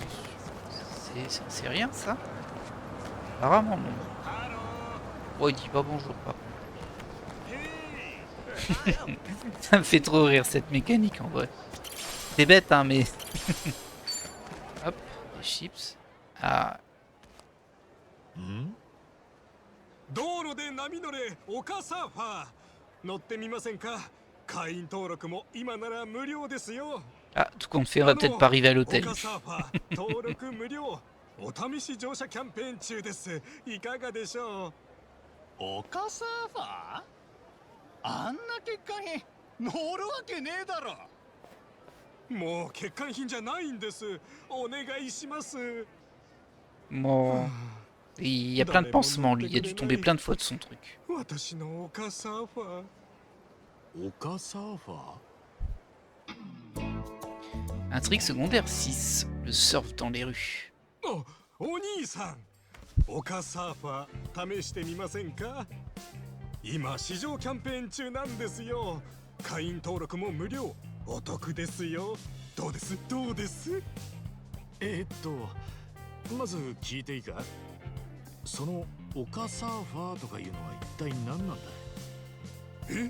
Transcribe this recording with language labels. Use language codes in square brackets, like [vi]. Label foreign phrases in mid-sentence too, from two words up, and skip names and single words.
[fr] C'est rien ça? Apparemment non. Oh, il dit pas bonjour pas. Ça me fait trop rire cette mécanique en vrai. C'est bête hein mais... Hop, des chips. Ah. [ja] 道路で波乗れオカサーファー乗ってみませんか会員登録も今なら無料ですよ [fr] Ah, tout compte fait, on va peut-être pas arriver à l'hôtel. [ja] オカサーファー登録無料お試し乗車キャンペーン中ですいかがでしょうオカサーファーあんな欠陥品乗るわけねえだろもう欠陥品じゃないんですお願いします [fr] Bon. Il y a plein de pansements lui, il a dû tomber plein de fois de son truc. [ja] 私のオカサーファーオカサーファー [fr] Intrigue secondaire 6. Le surf dans les rues. [ja] お兄さんオカサーファー試してみませんか今試乗キャンペーン中なんですよ会員登録も無料お得ですよどうですどうですまず聞いていいかそのオカサーファーとかいうのは一体何なんだえ